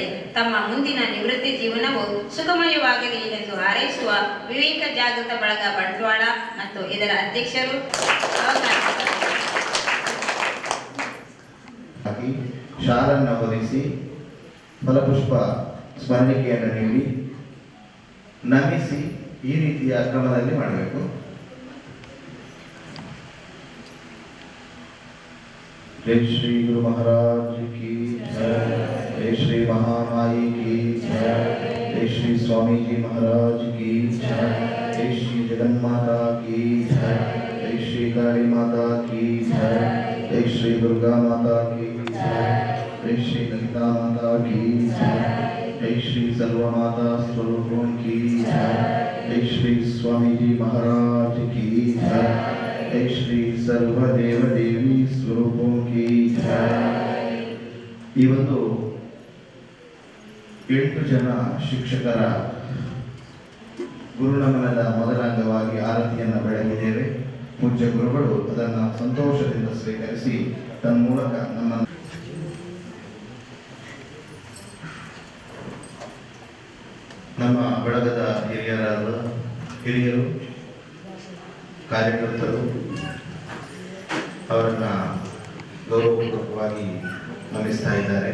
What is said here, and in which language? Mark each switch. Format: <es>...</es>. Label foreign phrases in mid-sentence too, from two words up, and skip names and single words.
<kn>ತಮ್ಮ ಮುಂದಿನ ನಿವೃತ್ತಿ ಜೀವನವು ಸುಖಮಯವಾಗಲಿ ಎಂದು ಹಾರೈಸುವ ವಿವೇಕ ಜಾಗೃತ ಬಳಗ ಬಂಟ್ವಾಳ ಮತ್ತು ಇದರ ಅಧ್ಯಕ್ಷರು ಶಾಲನ್ನು ಹೊದಿಸಿ ಫಲಪುಷ್ಪ ಸ್ಮರಣಿಕೆಯನ್ನು ನೀಡಿ ನಮಿಸಿ ಈ ರೀತಿಯ ಕ್ರಮದಲ್ಲಿ ಮಾಡಬೇಕು.</kn> <hi>जय श्री गुरु महाराज की जय, जय श्री महामाई की जय, जय श्री स्वामी जी महाराज की जय, जय श्री जगन्माता की जय, जय श्री काली माता की जय, जय श्री दुर्गा माता की जय, जय श्री ललिता माता की जय, जय श्री सर्व माता स्वरूपों की जय, जय श्री स्वामी जी महाराज की जय, जय श्री सर्वदेव देवी स्वरूपों की जय.</hi> <kn>ಇವತ್ತು 8 ಜನ ಶಿಕ್ಷಕರ ಗುರುನಮನದ ಮೊದಲ ಅಂಗವಾಗಿ ಆರತಿಯನ್ನು ಬೆಳಗಿದ್ದೇವೆ. ಪೂಜ್ಯ ಗುರುಗಳು ಅದನ್ನು ಸಂತೋಷದಿಂದ ಸ್ವೀಕರಿಸಿ ತನ್ಮೂಲಕ ನಮ್ಮ ಬಳಗದ ಹಿರಿಯರು ಕಾರ್ಯಕರ್ತರು ಅವರನ್ನು ಗೌರವಪೂರ್ವಕವಾಗಿ ನಮಿಸ್ತಾ ಇದ್ದಾರೆ.</kn>